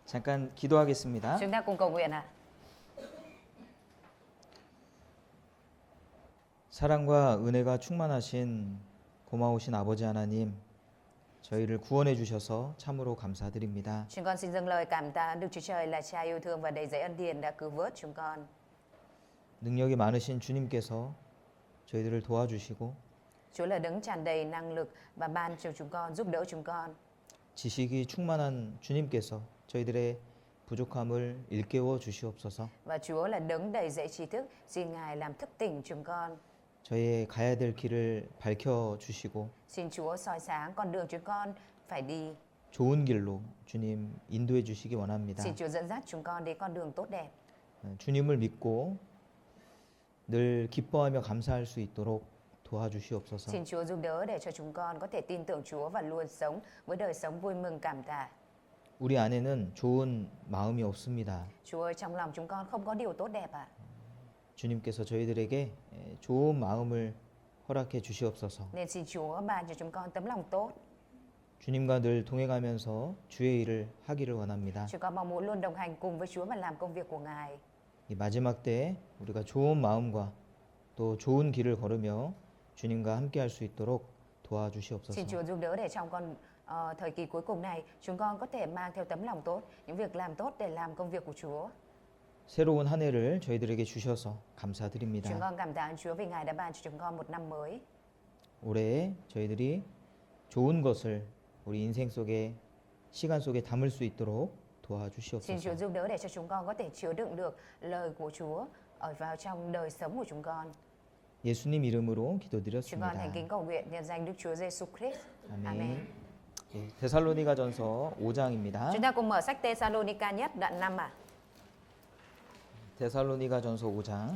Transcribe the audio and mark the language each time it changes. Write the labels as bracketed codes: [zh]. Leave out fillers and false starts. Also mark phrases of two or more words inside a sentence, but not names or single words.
[ko] 잠깐 기도하겠습니다. [vi] Chúng ta cùng cầu nguyện ạ. [ko] 사랑과 은혜가 충만하신 고마우신 아버지 하나님, 저희를 구원해 주셔서 참으로 감사드립니다. [vi] Chúng con xin dâng lời cảm tạ Đức Chúa Trời là Cha yêu thương và đầy dẫy ân điển đã cứu vớt chúng con. [ko] 능력이 많으신 주님께서 저희들을 도와주시고 [vi] Chúa là đấng tràn đầy năng lực và ban cho chúng con, giúp đỡ chúng con. [ko] 지식이 충만한 주님께서 저희들의 부족함을 일깨워 주시옵소서. [vi] Và Chúa là đấng đầy dẫy trí thức, xin Ngài làm thức tỉnh chúng con. [ko] 저희의 가야 될 길을 밝혀 주시고 [vi] Xin Chúa soi sáng con đường chúng con phải đi. [ko] 좋은 길로 주님 인도해 주시기 원합니다. [vi] Xin Chúa dẫn dắt chúng con đến con đường tốt đẹp. [ko] 주님을 믿고 늘 기뻐하며 감사할 수 있도록 도와주시옵소서. [vi] Xin Chúa giúp đỡ để cho chúng con có thể tin tưởng Chúa và luôn sống với đời sống vui mừng cảm tạ. [ko] 우리 안에는 좋은 마음이 없습니다. [vi] Chúa ơi, trong lòng chúng con không có điều tốt đẹp ạ. [ko] 주님께서 저희들에게 좋은 마음을 허락해 주시옵소서. [vi] Nên xin Chúa ban cho chúng con tấm lòng tốt. [ko] 주님과 늘 동행하면서 주의 일을 하기를 원합니다. [vi] Chúng con mong muốn luôn đồng hành cùng với Chúa và làm công việc của Ngài. [ko] 이 마지막 때에 우리가 좋은 마음과 또 좋은 길을 걸으며 주님과 함께할 수 있도록 도와주시옵소서. [vi] Xin Chúa giúp đỡ để trong thời kỳ cuối cùng này chúng con có thể mang theo tấm lòng tốt, những việc làm tốt để làm công việc của Chúa. [ko] 새로운 한 해를 저희들에게 주셔서 [vi] Chúng [ko] 감사드립니다. [vi] con cảm tạ Chúa vì Ngài đã ban cho chúng con một năm mới. [ko] 올해 저희들이 좋은 것을 우리 인생 속에 시간 속에 담을 수 있도록 [vi] Xin [ko] 도와주시옵소서. [vi] Chúa giúp đỡ để cho chúng con có thể chứa đựng được lời của Chúa ở vào trong đời sống của chúng con. [ko] 예수님 이름으로 [vi] Chúng con [ko] 기도드렸습니다. [vi] thành kính cầu nguyện nhân danh Đức Chúa Giêsu Christ. Amen. [ko] 예, 데살로니가전서 5장입니다. [vi] Chúng ta cùng mở sách Thessalonica nhất đoạn 5 ạ. [ko] 데살로니가전서 5장